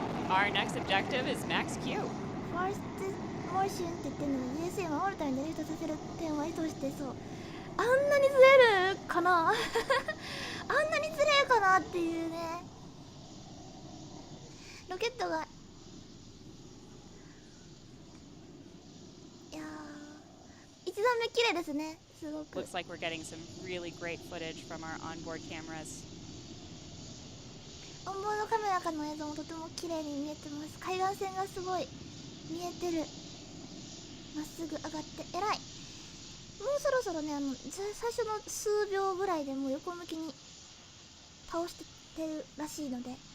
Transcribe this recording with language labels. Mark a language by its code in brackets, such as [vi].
[en] Our next objective is max Q. [ja] ファーストモーションって言ってるのに USA を守るためにドリフトさせる点は意図して、そう、あんなにずれるかなあんなにずれるかなっていうね。ロケットが、いやー、一段目綺麗ですね。すごく [en] Looks like we're getting some really great footage from our onboard cameras. [ja] オンボードカメラからの映像もとても綺麗に見えてます。海岸線がすごい見えてる。まっすぐ上がって偉い。もうそろそろね、最初の数秒ぐらいでもう横向きに倒してるらしいので、